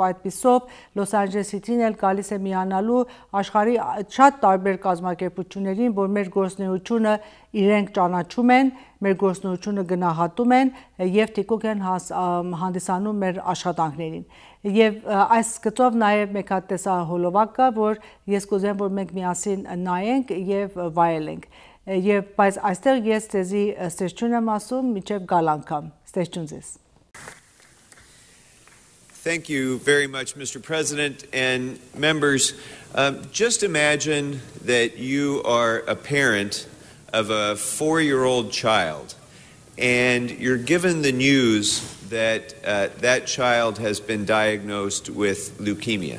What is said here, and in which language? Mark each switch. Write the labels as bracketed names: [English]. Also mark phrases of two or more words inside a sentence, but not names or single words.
[Armenian] այդպիսով Լոս Անջելես City-ն էլ գալիս է միանալու աշխարհի շատ տարբեր կազմակերպություններին, որ մեր գործունեությունը իրենք ճանաչում են, մեր գործունեությունը գնահատում են եւ թիկունք են հանդիսանում մեր աշխատանքներին։ Եվ այս գծով նաեւ մեկ հատ տեսահոլովակ կա, որ ես կուզեմ, որ մենք միասին նայենք եւ վայելենք։ Բայց այստեղ ես ձեզի ստեղծություն եմ ասում, մինչև գալ անգամ, ստեղծություն ձեզ։ [English] Thank you very much, Mr. President and members. Just imagine that you are a parent of a 4-year-old child, and you're given the news that that child has been diagnosed with leukemia.